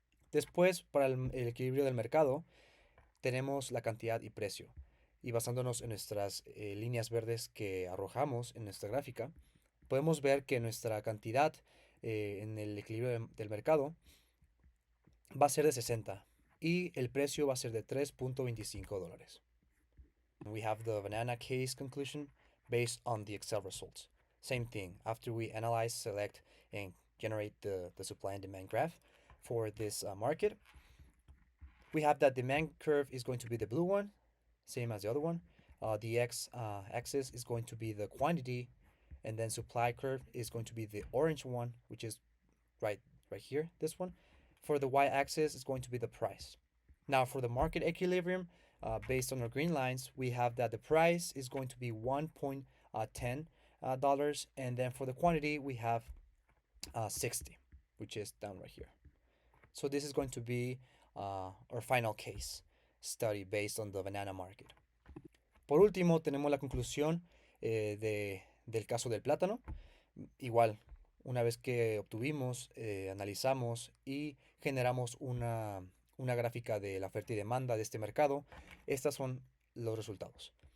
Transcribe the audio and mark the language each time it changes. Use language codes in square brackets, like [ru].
[es] Después, para el equilibrio del mercado, tenemos la cantidad y precio. Y basándonos en nuestras líneas verdes que arrojamos en nuestra gráfica, podemos ver que nuestra cantidad en el equilibrio del mercado va a ser de 60 y el precio va a ser de $3.25. [en] We have the banana case conclusion based on the Excel results. Same thing, after we analyze, select, and generate the supply and demand graph for this market, We have that demand curve is going to be the blue one, same as the other one. The axis is going to be the quantity, and then supply curve is going to be the orange one, which is right right here, this one. For the y-axis is going to be the price. Now for the market equilibrium, based on our green lines, we have that the price is going to be 1.10 dollars, and then for the quantity we have 60, which is down right here. So this is going to be our final case study based on the banana market. [es] Por último, tenemos la conclusión del caso del plátano. Igual, una vez que obtuvimos, analizamos y generamos una gráfica de la oferta y demanda de este mercado, estos son los resultados.